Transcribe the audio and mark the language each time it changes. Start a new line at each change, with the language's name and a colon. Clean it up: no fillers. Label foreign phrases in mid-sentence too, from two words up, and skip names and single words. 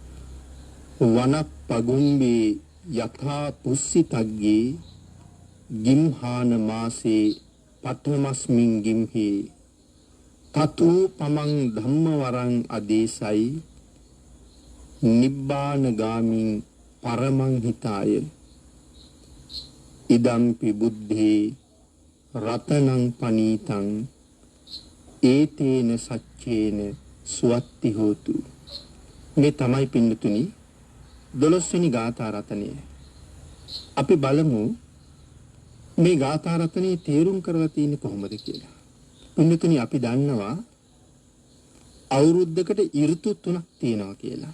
Pali: වනප්පගුම්බේ යථා පුස්සිතග්ගේ ගිම්හාන මාසේ පඨමස්මින් ගිම්හි තතු පමං ධම්මවරං අදේසයි නිබ්බාන ගාමින් පරමං හිතාය ඉදම්පි බුද්ධේ රතනං පනීතං ඒතේන සච්චේන සුවත්ති හෝතු.
Sinhala: මේ තමයි පින්නතුනි 12 වෙනි ගාථා රතනය. අපි බලමු මේ ගාථා රතනේ තේරුම් කරලා තියෙන්නේ කොහොමද කියලා. පින්නතුනි අපි දන්නවා අවුරුද්දකට ඍතු 3ක් තියෙනවා කියලා.